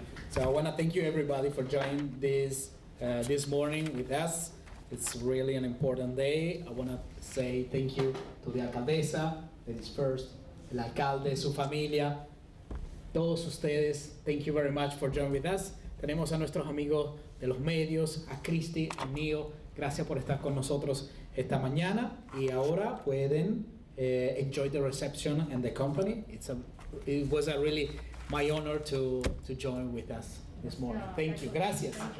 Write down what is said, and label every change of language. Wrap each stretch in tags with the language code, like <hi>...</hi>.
<en>So I want to thank you everybody for joining this morning with us. It's really an important day. I want to say thank you to the alcaldesa, ladies first,</en> <es>el alcalde, su familia, todos ustedes.</es> <en>Thank you very much for joining with us.</en> <es>Tenemos a nuestros amigos de los medios, a Cristi, a Neo. Gracias por estar con nosotros esta mañana. Y ahora pueden</es> <en>enjoy the reception and the company. It was a really my honor to join with us this morning. Thank you. Gracias.</en>